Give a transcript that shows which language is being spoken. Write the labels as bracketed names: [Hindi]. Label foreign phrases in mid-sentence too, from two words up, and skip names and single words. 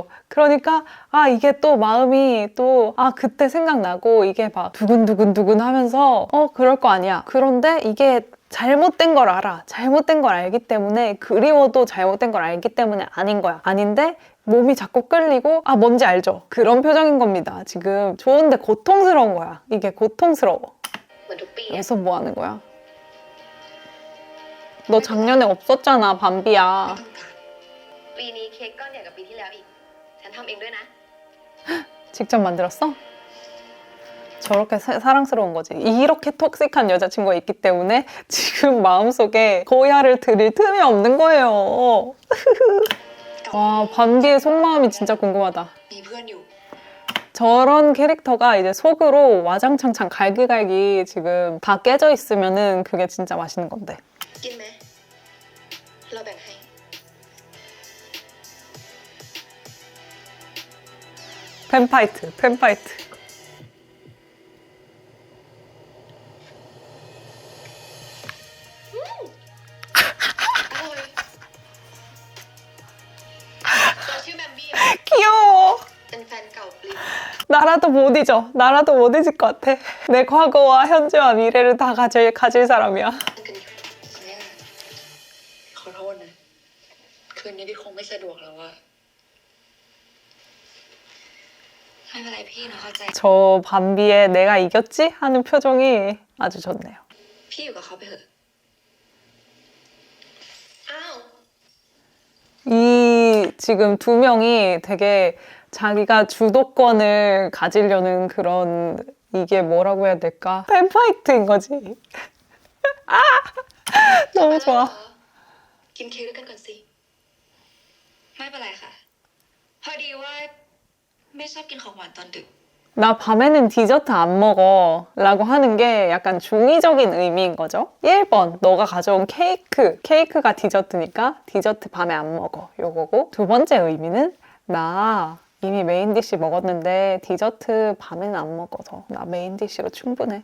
[Korean] 그러니까 아 이게 또 마음이 또 아 그때 생각나고 이게 막 두근두근두근 하면서 그럴 거 아니야. 그런데 이게 잘못된 걸 알아. 잘못된 걸 알기 때문에 그리워도 잘못된 걸 알기 때문에 아닌 거야. 아닌데 몸이 자꾸 끌리고 아 뭔지 알죠? 그런 표정인 겁니다. 지금 좋은데 고통스러운 거야. 이게 고통스러워. [Thai] เหมือนทุกปีอะ [Korean] 여기서 뭐 하는 거야? 너 작년에 없었잖아, 밤비야. [Thai] ไม่ต้องการปีนี้เค้กก้อนใหญ่กว่าปีที่แล้วอีก ฉันทำเองด้วยนะ [Korean] 직접 만들었어? 저렇게 사랑스러운 거지. 이렇게 톡식한 여자친구가 있기 때문에 지금 마음속에 고야를 드릴 틈이 없는 거예요. 와, 밤비의 속마음이 진짜 궁금하다. [Thai] มีเพื่อนอยู่ [Korean] 저런 캐릭터가 이제 속으로 와장창창 갈기갈기 지금 다 깨져 있으면은 그게 진짜 맛있는 건데. [Thai] กินไหมเราแบ่งให้ [Korean] 팬파이트, 팬파이트. [Thai] อร่อยตัวชื่อแบมบี้ [Korean] 귀여워. [Thai] เป็นแฟนเก่าปลิน [Korean] 나라도 못 잊어. 나라도 못 잊을 것 같아. 내 과거와 현재와 미래를 다 가질 사람이야. [Thai] กันอยู่เนี่ยขอโทษนะ คืนนี้พี่คงไม่สะดวกแล้วอะไม่เป็นไรพี่นะเข้าใจ [Korean] 저 밤비의 내가 이겼지? 하는 표정이 아주 좋네요. [Thai] พี่อยู่กับเขาไปเถอะ อ้าว [Korean] 이 지금 두 명이 되게 자기가 주도권을 가지려는 그런 이게 뭐라고 해야 될까? 팬파이트인 거지. 아! 너무 좋아. [Thai] กินเค้กด้วยกันก่อนสิ ไม่เป็นไรค่ะ พอดีว่าไม่ชอบกินของหวานตอนดึก [Korean] 나 밤에는 디저트 안 먹어 라고 하는 게 약간 중의적인 의미인 거죠. 1번 너가 가져온 케이크가 디저트니까 디저트 밤에 안 먹어 요거고, 두 번째 의미는 나 이미 [English] main dish [Korean] 먹었는데 디저트 밤에는 안 먹어서 나 메인 디시로 충분해.